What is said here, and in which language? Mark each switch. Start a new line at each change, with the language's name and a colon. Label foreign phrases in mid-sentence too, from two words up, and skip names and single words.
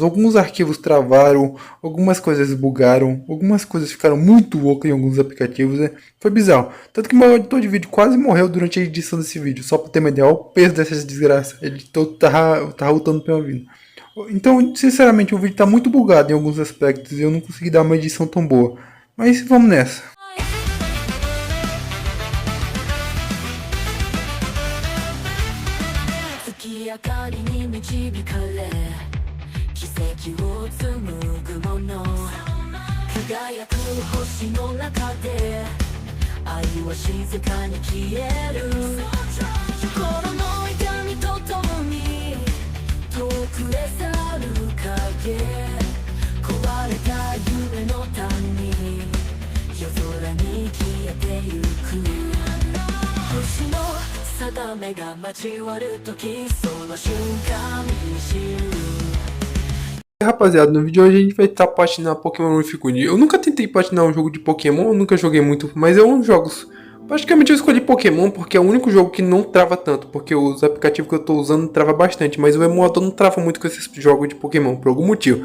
Portuguese: Alguns arquivos travaram, algumas coisas bugaram, algumas coisas ficaram muito loucas em alguns aplicativos. Foi bizarro. Tanto que o meu editor de vídeo quase morreu durante a edição desse vídeo. Só pra ter uma ideia, olha o peso dessa desgraça. Ele todo tava lutando pela vida. Então, sinceramente, o vídeo tá muito bugado em alguns aspectos e eu não consegui dar uma edição tão boa. Mas vamos nessa.
Japanese: 月明かりに導かれ奇跡を紡ぐもの輝く星の中で愛は静かに消える心の痛みとともに遠くへ去る影壊れた夢の谷夜空に消えてゆく星の定めが交わるときその瞬間に知る
Portuguese: Rapaziada, no vídeo de hoje a gente vai estar platinando Pokémon Rificundi. Eu nunca tentei platinar um jogo de Pokémon, eu nunca joguei muito, mas é um jogos. Praticamente eu escolhi Pokémon porque é o único jogo que não trava tanto, porque os aplicativos que eu estou usando trava bastante, mas o emulador não trava muito com esses jogos de Pokémon, por algum motivo.